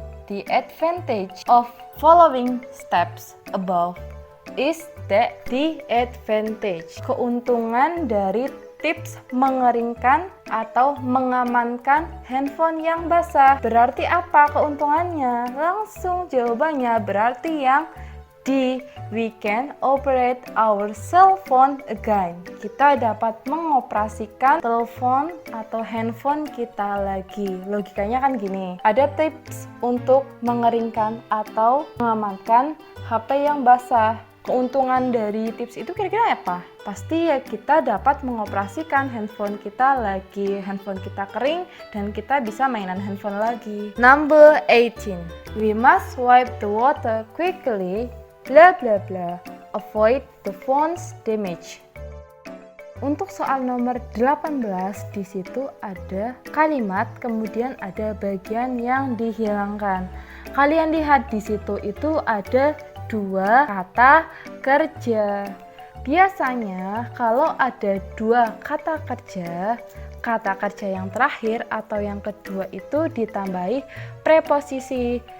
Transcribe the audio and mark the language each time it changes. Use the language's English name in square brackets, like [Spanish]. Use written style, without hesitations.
[English] The advantage of following steps above is that the advantage. [Indonesian] Keuntungan dari tips mengeringkan atau mengamankan handphone yang basah. Berarti apa keuntungannya? Langsung jawabannya berarti yang D. [English] We can operate our cell phone again. [Indonesian] Kita dapat mengoperasikan telepon atau handphone kita lagi. Logikanya kan gini, ada tips untuk mengeringkan atau mengamankan HP yang basah. Keuntungan dari tips itu kira-kira apa? Pasti ya kita dapat mengoperasikan handphone kita lagi, handphone kita kering dan kita bisa mainan handphone lagi. [English] Number 18. We must wipe the water quickly, bla bla bla, avoid the phone's damage. [Indonesian] Untuk soal nomor 18 di situ ada kalimat, kemudian ada bagian yang dihilangkan. Kalian lihat di situ itu ada dua kata kerja. Biasanya kalau ada dua kata kerja yang terakhir atau yang kedua itu ditambahi preposisi.